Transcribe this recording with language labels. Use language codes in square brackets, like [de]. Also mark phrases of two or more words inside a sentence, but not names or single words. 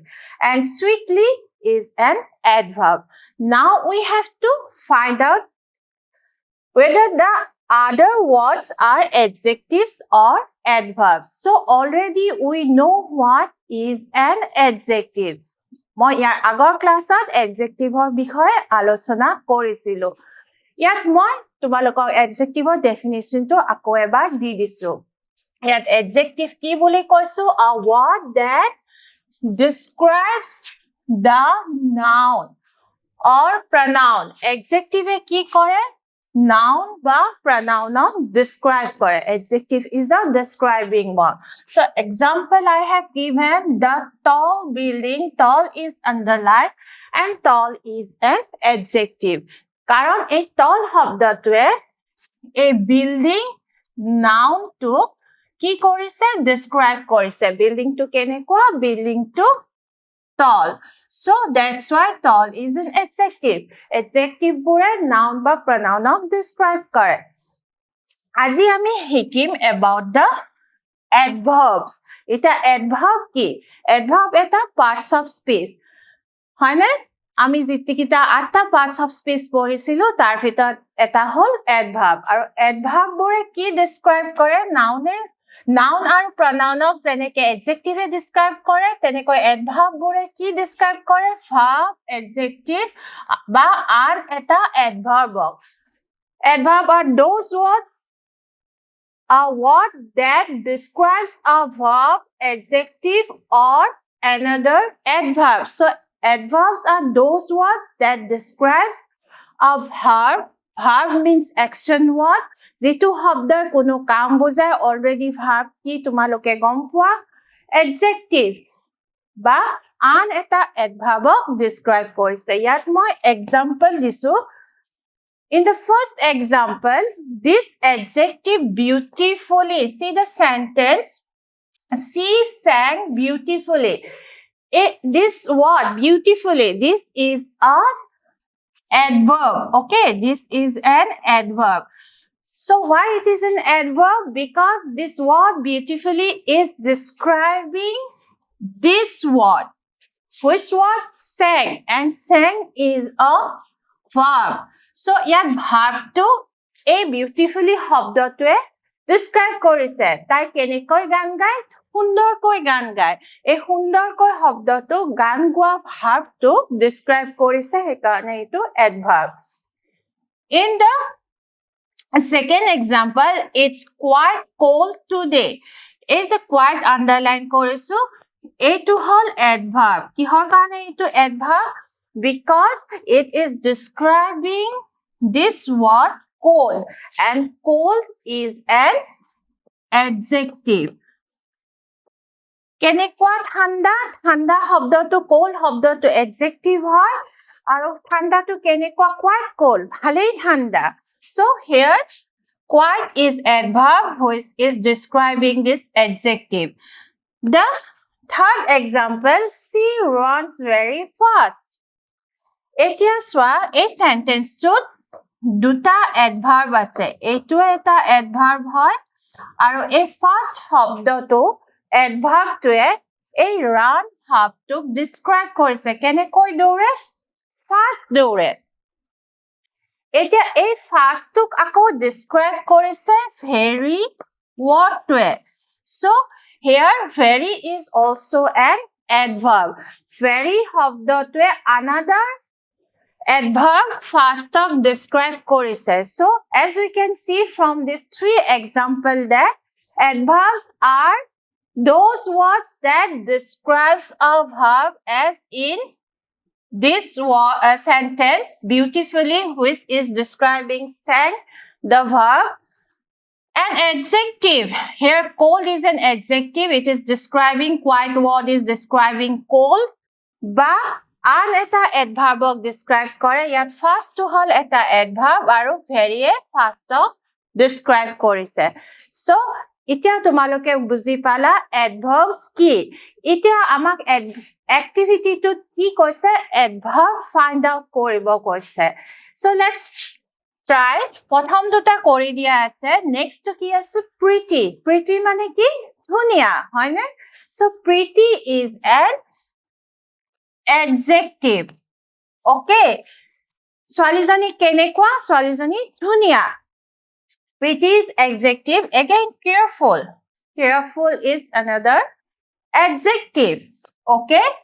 [en] And sweetly is an adverb. Now we have to find out whether the other words are adjectives or adverbs. So already we know what is an adjective. [as] মই ইয়াৰ আগৰ ক্লাছত এডজেক্টিভৰ বিষয়ে আলোচনা কৰিছিলো। ইয়াত মই তোমালোকক এডজেক্টিভৰ ডেফিনিশ্যনটো আকৌ এবাৰ দি দিছো। ইয়াত এডজেক্টিভ কি বুলি কৈছো? [en] A word that describes the noun or pronoun. [as] Adjective কি কৰে? Noun বা [en] pronoun describe [as] করে. [en] Adjective is a describing one. So example I have given, the tall building. Tall is underlined and tall is an adjective. [as] কারণ এই tall শব্দটোৱে এই [en] building noun [as] to কি কৰিছে? Describe কৰিছে. Building to কেনেকুৱা? Building to tall. [en] So that's why tall is an adjective. [as] Adjective বোৰে noun বা [en] pronoun describe [as] কৰে. আজি আমি শিকিম [en] about the adverbs. [as] এটা adverb কি? Adverb এটা [en] parts of speech. [as] হয়নে? আমি যিকিটা 8টা [en] parts of speech [as] পঢ়িছিলো তাৰ ভিতৰত এটা হ'ল adverb. আৰু adverb বোৰে কি describe কৰে? Noun আৰু pronounক যেনেকে adjective describe কৰে, তেনেকৈ adverb বোৰে কি describe কৰে? [en] Verb, adjective [as] বা আন এটা adverb. [en] Adverb are those words, a word that describes a verb, adjective or another adverb. So adverbs are those words that describes a verb. Verb means action word. [as] যিটো শব্দৰ কোনো কাম বুজায়, [en] already verb [as] কি তোমালোকে গম পোৱা? Adjective বা আন এটা [en] adverbক describe [as] কৰিছে। ইয়াত মই example দিছো। [en] In the first example, this adjective beautifully. See the sentence. She sang beautifully. This word beautifully, this is an adverb. Okay, this is an adverb. So why it is an adverb? Because this word beautifully is describing this word. Which word? Sang. And sang is a verb. [as] So ইয়াত ভাৰ্বটো এই বিউটিফুলি শব্দটোৱে describe কৰিছে। তাই কেনেকৈ গান গায়? সুন্দৰকৈ গান গায়। এই সুন্দৰকৈ শব্দটো গান গোৱা ভাৰ্বটো describe কৰিছে, সেইকাৰণে এইটো adverb. [en] In the second example, it's quite cold today. [as] এই যে [en] quite underline [as] কৰিছো, এইটো হ'ল adverb. কিহৰ কাৰণে এইটো adverb? [en] Because it is describing this word cold, and cold is an adjective. [as] কেনেকুৱা ঠাণ্ডা? ঠাণ্ডা শব্দটো cold শব্দটো adjective হয়, আৰু ঠাণ্ডাটো কেনেকুৱা? [en] Quite cold, [as] ভালেই ঠাণ্ডা. [en] So here quite is adverb which is describing this adjective. The third example, she runs very fast. [as] এতিয়া চোৱা এই সেন্টেন্সটোত দুটা এডভাৰ্ব আছে এইটো এটা এডভাৰ্ব হয় আৰু এই ফাৰ্স্ট শব্দটো এডভাৰ্বটোৱে এই [en] run verb describe [as] কৰিছে কেনেকৈ দৌৰে ফাৰ্স্ট দৌৰে এতিয়া এই ফাৰ্স্টটোক আকৌ ডিসক্ৰাইব কৰিছে [en] very word so here very is also an adverb very শব্দটোৱে another adverb fast describe কৰিছে so as we can see from these three examples that adverbs are those words that describes a verb as in this sentence beautifully which is describing the verb an adjective here cold is an adjective it is describing quiet word is describing cold [as] বা আন এটা [en] adverb describe [as] কৰে ইয়াত ফাৰ্স্টটো হল এটা এডভাৰ্ব আৰু [en] very fast describe [as] কৰিছে সো এতিয়া তোমালোকে বুজি পালা এডভাৰ্বস কি এতিয়া আমাক এক্টিভিটিটো কি কৈছে [en] adverb find out [as] কৰিব কৈছে [en] so let's try [as] প্ৰথম দুটা কৰি দিয়া আছে নেক্সট কি আছে [en] pretty pretty [as] মানে কি ধুনিয়া হয়নে [en] so pretty is an adjective okay [as] ছোৱালীজনী কেনেকুৱা ছোৱালীজনী ধুনিয়া [en] pretty is adjective again careful careful is another adjective okay